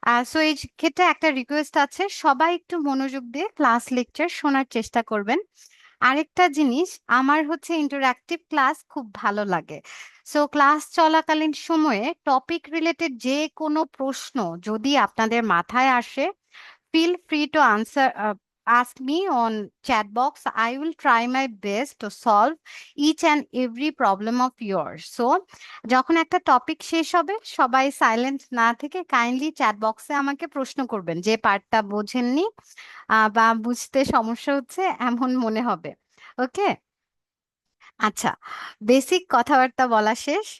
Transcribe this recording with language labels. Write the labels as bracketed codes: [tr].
[bn] So এই ক্ষেত্রে একটা রিকোয়েস্ট আছে, সবাই একটু মনোযোগ দিয়ে ক্লাস লেকচার শোনার চেষ্টা করবেন। আরেকটা জিনিস, আমার হচ্ছে ইন্টারঅ্যাক্টিভ ক্লাস খুব ভালো লাগে। সো ক্লাস চলাকালীন সময়ে টপিক রিলেটেড যে কোনো প্রশ্ন যদি আপনাদের মাথায় আসে, [en] feel free to ask me on chat box. I will try my best to solve each and every problem of yours. [bn] So যখন একটা টপিক শেষ হবে, সবাই সাইলেন্ট না থেকে কাইন্ডলি চ্যাট বক্সে আমাকে প্রশ্ন করবেন যে পার্টটা বোঝেননি বা বুঝতে সমস্যা হচ্ছে এমন মনে হবে। ওকে, আচ্ছা, বেসিক কথাবার্তা বলা শেষ।